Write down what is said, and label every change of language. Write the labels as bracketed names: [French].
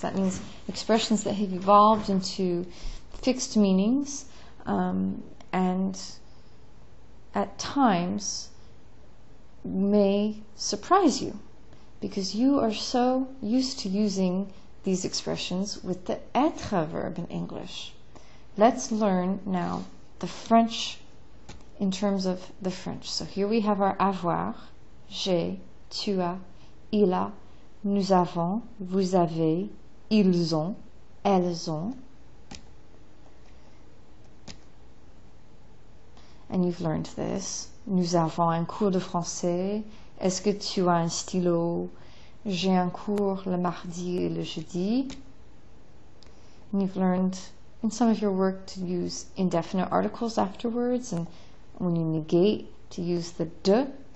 [English] That means expressions that have evolved into fixed meanings and at times may surprise you because you are so used to using these expressions with the être verb in English. Let's learn now the French in terms of the French. So here we have our [French] avoir, j'ai, tu as, il a, nous avons, vous avez, ils ont, elles ont. [English] And you've learned this. [French] Nous avons un cours de français. Est-ce que tu as un stylo? J'ai un cours le mardi et le jeudi. [English] And you've learned in some of your work to use indefinite articles afterwards, and when you negate, to use the de.